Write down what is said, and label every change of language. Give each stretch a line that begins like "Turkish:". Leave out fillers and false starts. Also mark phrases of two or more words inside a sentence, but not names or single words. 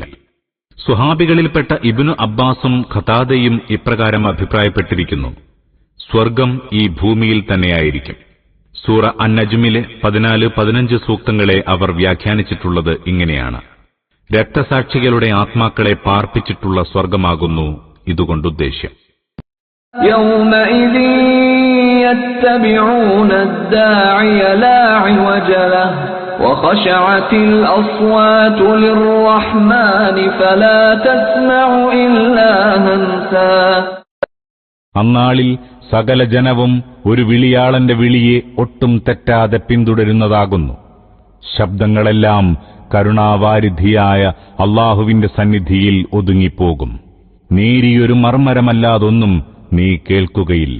Malayalam: സുഹാബികളിൽപ്പെട്ട ഇബ്നു അബ്ബാസും ഖതാദയും ഇപ്രകാരം അഭിപ്രായപ്പെട്ടിരിക്കുന്നു, സ്വർഗം ഈ ഭൂമിയിൽ തന്നെയായിരിക്കും. സൂറ അൻ-നജ്മിലെ 14-15 സൂക്തങ്ങളെ അവർ വ്യാഖ്യാനിച്ചിട്ടുള്ളത് ഇങ്ങനെയാണ്, രക്തസാക്ഷികളുടെ ആത്മാക്കളെ പാർപ്പിച്ചിട്ടുള്ള സ്വർഗമാകുന്നു ഇതുകൊണ്ടുദ്ദേശ്യം.
Arabic: وخشعت الأصوات للرحمن فلا تسمع إلا همسا.
Malayalam: അന്നാളിൽ സകല ജനവും ഒരു വിളിയാളന്റെ വിളിയെ ഒട്ടും തെറ്റാതെ പിന്തുടരുന്നതാകുന്നു. ശബ്ദങ്ങളെല്ലാം കരുണാവാരിധിയായ അല്ലാഹുവിന്റെ സന്നിധിയിൽ ഒതുങ്ങിപ്പോകും. നേരിയൊരു മർമ്മരമല്ലാതൊന്നും നീ കേൾക്കുകയില്ല.